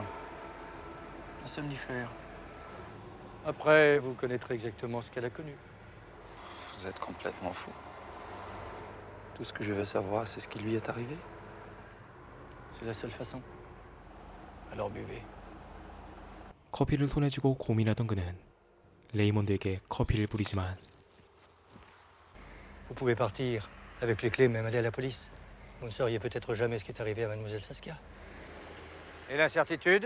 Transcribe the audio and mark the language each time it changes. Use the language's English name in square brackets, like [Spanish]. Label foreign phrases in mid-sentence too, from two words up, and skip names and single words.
[French] Un somnifère. Après, vous connaîtrez exactement ce qu'elle a connu. Vous êtes complètement fou. Tout ce que je veux savoir, c'est ce qui lui est arrivé. C'est la seule façon. Alors buvez. [Korean] 커피를 손에 쥐고 고민하던 그는 레이몬드에게 커피를 뿌리지만 [French] Vous pouvez partir avec les clés, même aller à la police. Vous ne sauriez peut-être jamais ce qui est arrivé à mademoiselle Saskia. Et l'incertitude?